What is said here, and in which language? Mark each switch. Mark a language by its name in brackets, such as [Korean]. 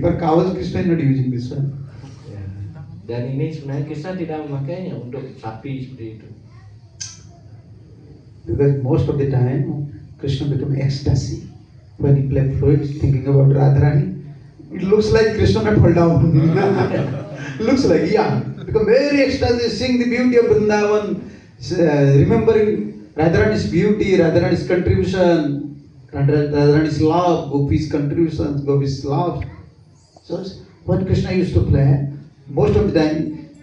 [English] For cows, Krishna not using this one. Ya. [Indonesian] Dan ini sebenarnya Krishna tidak memakainya untuk sapi seperti itu. [English] Because most of the time Krishna become ecstasy when he play flutes, thinking about Radharani. It looks like Krishna not fall down. Looks like, yeah, become very ecstasy, sing the beauty of Vrindavan, remembering Radharani's beauty, Radharani's contribution, Radharani's love, Gopi's contributions, Gopi's love. So when Krishna used to play, most of the time